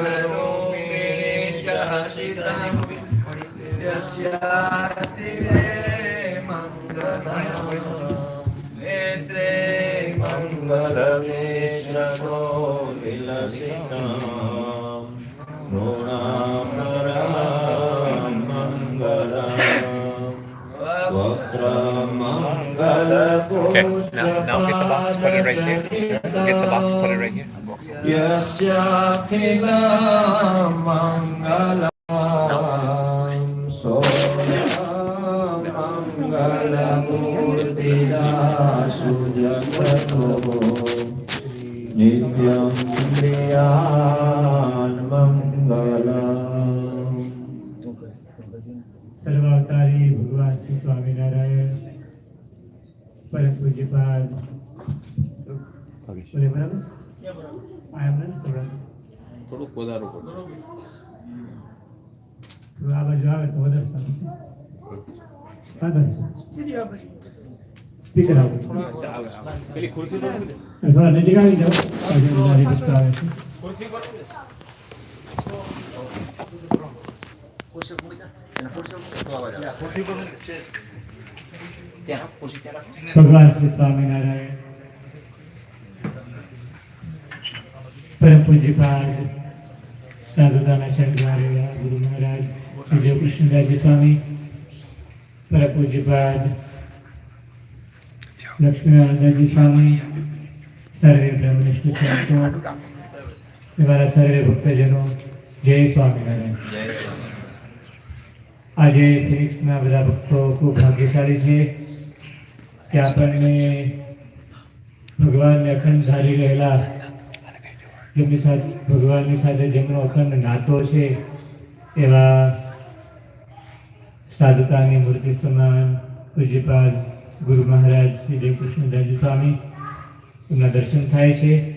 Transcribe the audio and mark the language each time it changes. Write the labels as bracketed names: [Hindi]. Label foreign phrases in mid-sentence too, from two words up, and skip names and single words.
[Sanskrit] रूपिणी जहसितं यस्यास्ति मंगलं नेत्रे मंगलनेत्रनो विलसिता नृणामराम मंगलम [English] Okay, now get the box, put it right here. Get the box, put it right here. [Sanskrit] यस्याखिल मंगलम मंगलमूर्तिर सुजगतो नित्यम प्रियन मंगलम. [Hindi] सर्वावतारी भगवान श्री स्वामीनारायण परम पूज्यपाद बोले बराबर आयमन [Gujarati] થોડુંક વધારો કરો. તો આ બાજુ આવે તો વધારે સારું સ્પીકર આવો પેલી ખુરશી પર થોડા નજીક આવી જાઓ આજે બધાની વસ્તુ આવે છે ખુરશી પર [Hindi] भगवान श्री स्वामीनारायण परम पूज्यपाद साधुदाना शंकराचार्य गुरु महाराज श्री देव कृष्णदास स्वामी परम पूज्यपाद लक्ष्मीनारायण स्वामी सर्वे ब्रह्मनिष्ठ संतो हमारा सर्वे भक्तजनों जय स्वामीनारायण. [Gujarati] આજે ફિનિક્સના બધા ભક્તો ખૂબ ભાગ્યશાળી છે કે આપણને ભગવાનને અખંડ ધારી રહેલા જેમની સાથે ભગવાનની સાથે જેમનો અખંડ નાતો છે એવા સાધુતાની મૂર્તિ સમાન પૂજ્યપાદ ગુરુ મહારાજ શ્રી દેવકૃષ્ણદાસજી સ્વામી એમના દર્શન થાય છે.